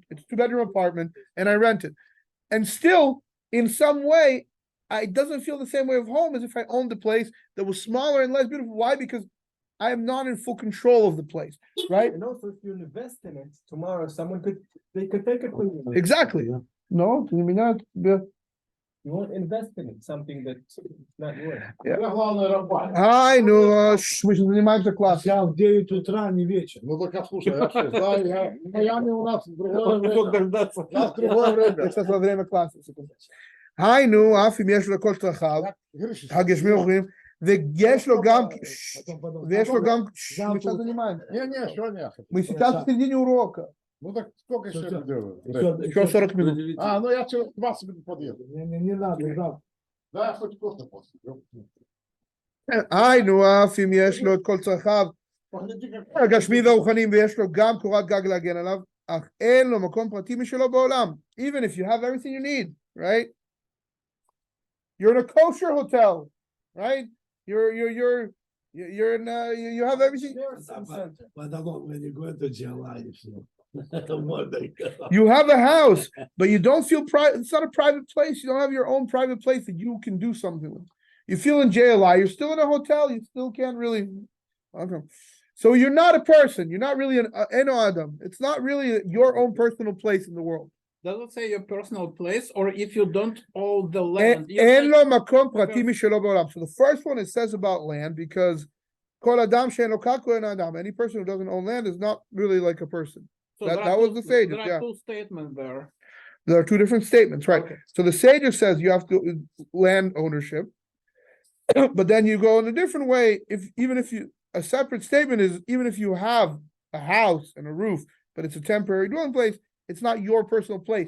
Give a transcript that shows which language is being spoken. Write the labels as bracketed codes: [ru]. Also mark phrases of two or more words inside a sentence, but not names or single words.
[en] It's a 2-bedroom apartment, and I rent it. And still, in some way, it doesn't feel the same way of home as if I owned the place that was smaller and less beautiful. Why? Because I am not in full control of the place, right? And also, if you invest in it, tomorrow they could take it from you. Exactly. No, you mean that? Yeah. You won't invest in it, something that's not yours. [ru] Ай, ну, мы же занимаемся классом. Вся в 9 утра, не вечер. Ну так, слушай, я что, знаю, в Майами у нас другое время. У нас другое время. Сейчас во время класса. секунду. [he] היינו, אף אם יש לו כל צרכיו, הגשמי אוכלים, ויש לו גם, ויש לו גם, [ru] мы сейчас занимаемся. Не, что не. Мы сейчас в середине урока. Ну так сколько еще делаю? Еще 40 минут. Ну я через 20 минут подъеду. Не надо, да. Да, хоть кофе после. [he] היינו, אף אם יש לו את כל צרכיו, הגשמי והרוחניים, ויש לו גם קורת גג להגן עליו, אך אין לו מקום פרטי משלו בעולם. [en] Even if you have everything you need, right? You're in a kosher hotel, right? You're in you have everything. When you go to jail, You have a house, but you don't feel private. It's not a private place. You don't have your own private place that you can do something with. You feel in JLI. You're still in a hotel. You still can't really. Okay. So you're not a person. You're not really an [he] אינו אדם. [en] It's not really your own personal place in the world. Does it say your personal place, or if you don't own the land? [he] אין לו מקום פרטי משלו בעולם. [en] So the first one, it says about land, because [he] כל אדם שאין לו קרקע אינו אדם. [en] Any person who doesn't own land is not really like a person. So that there are was two- the sages, There yeah. are two statements there. There are two different statements, right? Okay. So the sages says you have to land ownership, but then you go in a different way. A separate statement is even if you have a house and a roof, but it's a temporary dwelling place, it's not your personal place.